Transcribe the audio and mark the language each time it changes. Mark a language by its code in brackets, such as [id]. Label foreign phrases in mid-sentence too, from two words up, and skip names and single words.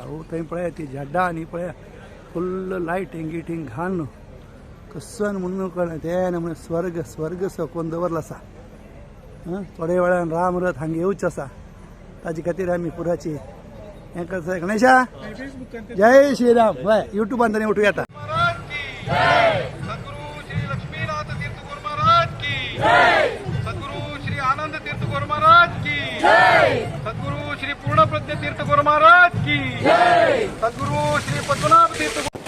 [kok] थंय पळया ती झाडां आनी पळया फुल्ल लायट हिंगीटींग घालून कसन म्हणून कळना ते नमुने स्वर्ग स्वर्ग सकून दवरलो आसा. थोड्या वेळान राम रथ हांगा येवचे आसा. ताजे खातीर आमी पुराची हें करता. गणेशा जय श्रीराम. हय युट्यूबान तरी उठूं येता. [hi] सद्गुरु श्री लक्ष्मीनाथ तीर्थ गुरु महाराज की जय. सद्गुरु श्री आनंद तीर्थ गुरु महाराज की जय. सद्गुरु श्री पूर्ण प्रज्ञ तीर्थ गुरु महाराज की जय. सद्गुरु श्री पद्मनाभ तीर्थ